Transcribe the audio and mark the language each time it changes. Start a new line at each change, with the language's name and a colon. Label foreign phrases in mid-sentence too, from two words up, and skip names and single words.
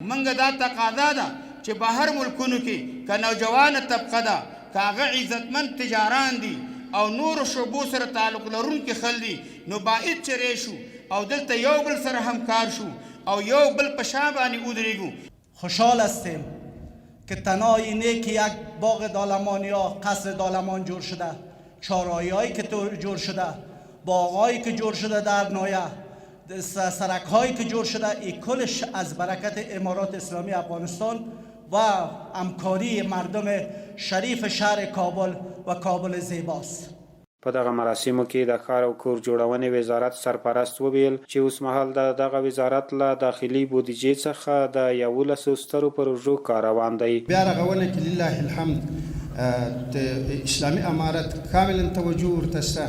Pashto: موږ دا تقاضا ده چې بهر ملکونو کې که نوجوانه طبقه ده که هغه عزتمند تجاران دي او نورو شعبو سره تعلق لرونکي خلک دي نو باید چې راشو او دلته یو بل سره همکار شو او یو بل په شا باندې ودرېږو.
Persian: خوشحال هستیم که تنهای اینه که یک باغ دارالمان یا قصر دارالمان جور شده، چهارراهی هایی که جور شده، باغهایی که جور شده در نایه، سرک هایی که جور شده، این کلش از برکت امارات اسلامی افغانستان و همکاری مردم شریف شهر کابل و کابل زیباست.
Pashto: په دغه مراسمو کې د ښار او کور جوړونې وزارت سرپرست وویل چې اوس مهال د دغه وزارت له داخلي بودیجې څخه د 11 سترو پروژو کار روان دی. بیا رغونه کې
Arabic: لله الحمد
Pashto: اسلامي امارت کاملا توجه ورته شته.